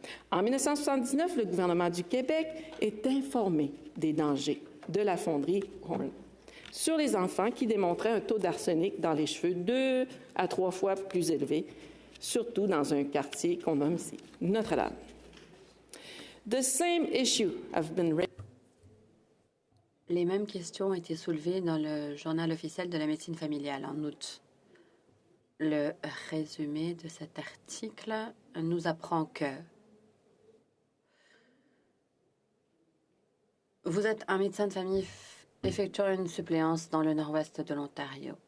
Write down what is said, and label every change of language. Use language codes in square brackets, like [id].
[fr] En 1979, le gouvernement du Québec est informé des dangers de la fonderie Horn sur les enfants qui démontraient un taux d'arsenic dans les cheveux 2 à 3 fois plus élevé, surtout dans un quartier qu'on nomme ici Notre-Dame. [en] The same issue have been raised. [fr] Les mêmes questions ont été soulevées dans le journal officiel de la médecine familiale en août. Le résumé de cet article nous apprend que vous êtes un médecin de famille effectuant une suppléance dans le nord-ouest de l'Ontario.